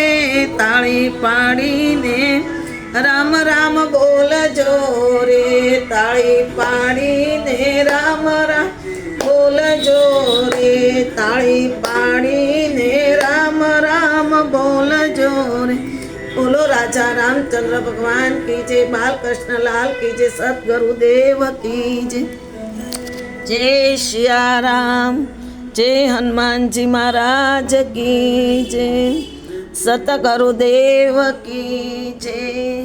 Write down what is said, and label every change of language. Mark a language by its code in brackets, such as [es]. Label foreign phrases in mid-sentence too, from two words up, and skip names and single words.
[gu] તાળી પાડીને રામ રામ બોલજો રે। તાળી પાડીને રામ રામ બોલજો રે। તાળી પાડીને રામ રામ બોલજો રે। [hi] बोलो राजा रामचंद्र भगवान की जय। बालकृष्ण लाल की जय। सतगुरुदेव की जय। जय सिया राम। जय हनुमान जी महाराज की जय। सतगुरुदेव की जय।